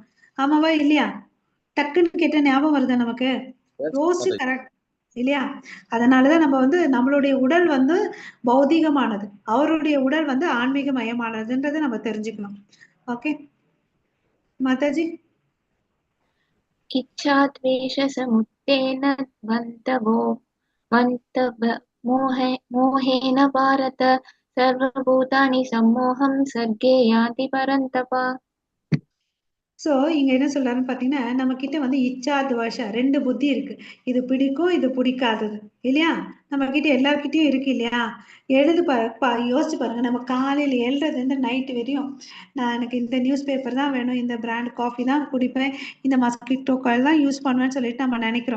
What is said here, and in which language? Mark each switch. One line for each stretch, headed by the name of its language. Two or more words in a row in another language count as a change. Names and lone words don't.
Tamil: ஆமாவா இல்லையா? டக்குன்னு கேட்ட ஞாபகம் வருதா நமக்கு? யோசிச்சு கரெக்ட் இல்லையா? அதனாலதான் நம்ம வந்து நம்மளுடைய உடல் வந்து பௌதிகமானது, அவருடைய உடல் வந்து ஆன்மீக மயமானதுன்றதை நம்ம தெரிஞ்சுக்கணும். ஓகே மாதாஜி.
Sanskrit: इच्छाद्वेषसमुत्थेन मोहेन भारत सर्वभूतानि सम्मोहं सर्गे यान्ति परन्तप.
Tamil: சோ இங்க என்ன சொல்றாருன்னு பாத்தீங்கன்னா, நம்ம கிட்ட வந்து இச்சா துவேஷ 2 புத்தி இருக்கு. இது பிடிக்கும், இது பிடிக்காதது இல்லையா? நம்ம கிட்ட எல்லார்கிட்டயும் இருக்கு இல்லையா? யோசிச்சு பாருங்க. நம்ம காலையில எழுறதுல இருந்து நைட் வரையும் நான் எனக்கு இந்த
English: news paper
Tamil: தான் வேணும், இந்த பிராண்ட் காஃபி தான் குடிப்பேன், இந்த
English: mosquito coil
Tamil: தான் யூஸ் பண்ணுவேன்னு சொல்லிட்டு நம்ம நினைக்கிறோம்.